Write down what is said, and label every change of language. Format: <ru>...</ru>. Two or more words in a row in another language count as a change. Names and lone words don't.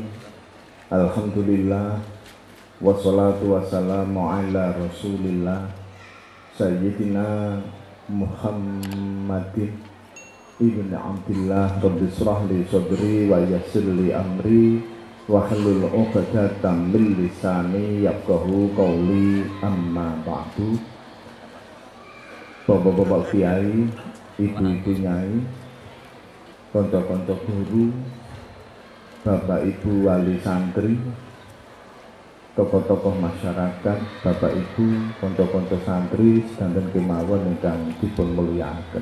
<ar>الحمد لله والصلاة والسلام على رسول الله سيدنا محمد بن عبد الله. رب اشرح لي صدري ويسر لي أمري واحلل عقدة من لساني يفقهوا قولي. أما بعد.</ar> <jv>Bapak-bapak kiai, ibu-ibu nyai, kanca-kanca guru, bapak ibu wali santri, tokoh-tokoh masyarakat, bapak ibu, kanca-kanca santri sedanten kemawon ingkang dipun mulyakaken.</jv>